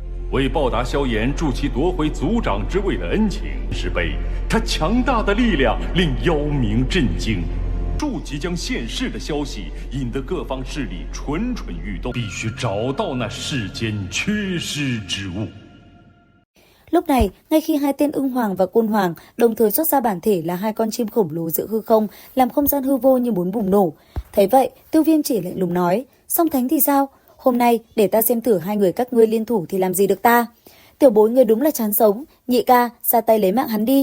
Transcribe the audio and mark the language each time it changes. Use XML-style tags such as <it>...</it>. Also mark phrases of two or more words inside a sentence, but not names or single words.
<zh>为报答萧炎助其夺回族长之位的恩情，是被他强大的力量令妖冥震惊。数即将现世的消息引得各方势力蠢蠢欲动，必须找到那世间缺失之物。</zh> <vi>Lúc này, ngay khi hai tên Ưng Hoàng và Côn Hoàng đồng thời xuất ra bản thể là hai con chim khổng lồ giữa hư không, làm không gian hư vô như muốn bùng nổ. Thấy vậy, Tiêu Viêm chỉ lạnh lùng nói: Song Thánh thì sao? Hôm nay để ta xem thử hai người các ngươi liên thủ thì làm gì được ta. Tiểu bối người đúng là chán sống, nhị ca ra tay lấy mạng hắn đi.</vi>